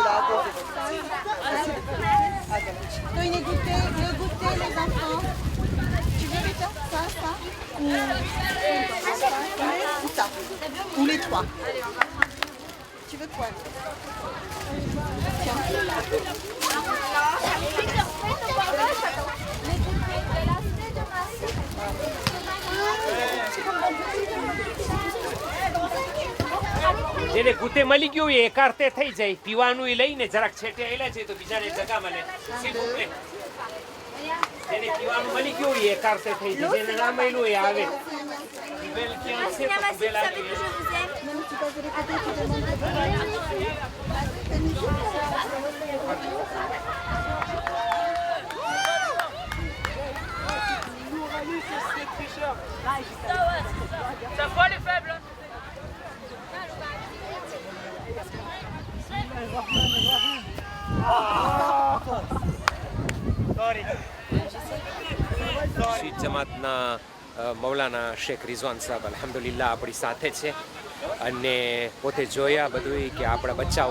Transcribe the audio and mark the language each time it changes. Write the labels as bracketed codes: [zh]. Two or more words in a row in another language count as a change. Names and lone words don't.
[fr] Toi, il est goûté, le goûter, les enfants. Tu veux, Beta? Ça ou ça? Ou les trois? Tu veux quoi? Tiens. [gu] જેને ગુતે મળી ગયું એ એકાર્તે થઈ જાય પીવાનું એ લઈને જરાક છેટે આવેલા છે તો બીજાને જગા મળે જેને પીવાનું મળી ગયું એ એકાર્તે થઈ જાય જેને ના મળ્યું એ આવે ટુબેલ ક્યાં છે તો ટુબેલ આવી [fr] Ça voit les faibles. [gu] શીખ જમાતના મૌલાના શેખ રિઝવાન સાહેબ અલ્હમ્દુલિલ્લાહ આપણી સાથે છે અને પોતે જોયા બધું કે આપણા બચ્ચાઓ